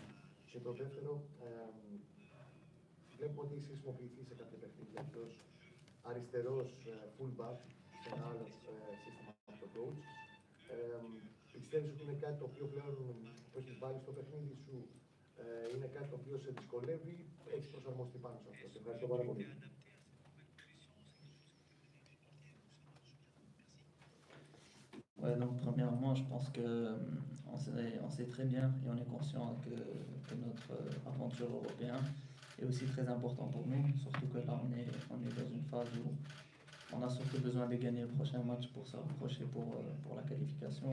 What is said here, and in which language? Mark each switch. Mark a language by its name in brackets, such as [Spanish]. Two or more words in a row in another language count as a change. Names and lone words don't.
[Greek] Και το δεύτερο, βλέπω ότι είσαι χρησιμοποιηθεί σε κάποια παιχνίδια ως αριστερός fullback σε ένα άλλο σύστημα από το coach. Πιστεύεις ότι είναι κάτι το οποίο πλέον το έχεις βάλει στο παιχνίδι σου, είναι κάτι το οποίο σε δυσκολεύει, έχεις προσαρμοστεί πάνω σε αυτό. Σε ευχαριστώ πάρα πολύ. [French] Ouais, donc premièrement, je pense que on sait très bien et on est conscient que notre aventure européenne est aussi très importante pour nous, surtout que là on est dans une phase où on a surtout besoin de gagner le prochain match pour se rapprocher pour la qualification.